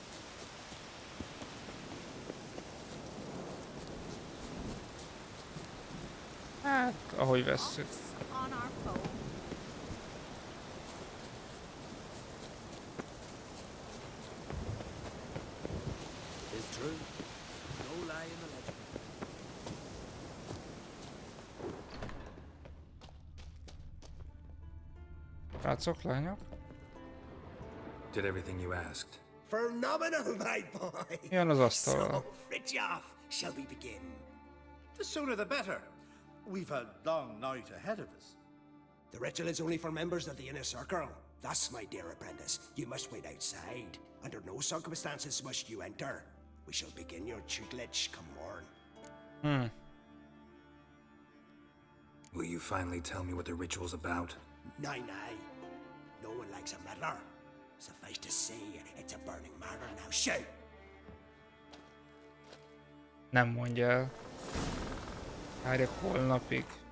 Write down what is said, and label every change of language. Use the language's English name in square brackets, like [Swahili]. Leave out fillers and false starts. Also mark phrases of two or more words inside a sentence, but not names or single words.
[Hungarian] Hát, ahogy vesszük. [English] It's true. No lie in the legend. [Hungarian] Rácok, lányok? [English] Did everything you asked. Phenomenal, my boy. [Hungarian] Jön az asztalra. [English] So, Fritjof, shall we begin? The sooner the better. We've a long night ahead of us. The ritual is only for members of the inner circle. Thus, my dear apprentice, you must wait outside. Under no circumstances must you enter. We shall begin your tutelage come morn. Will you finally tell me what the ritual's about? Nay. No one likes a meddler. Suffice to say, it's a burning matter now. Shout! [Hungarian] Nem mondja el. Várjak holnapig.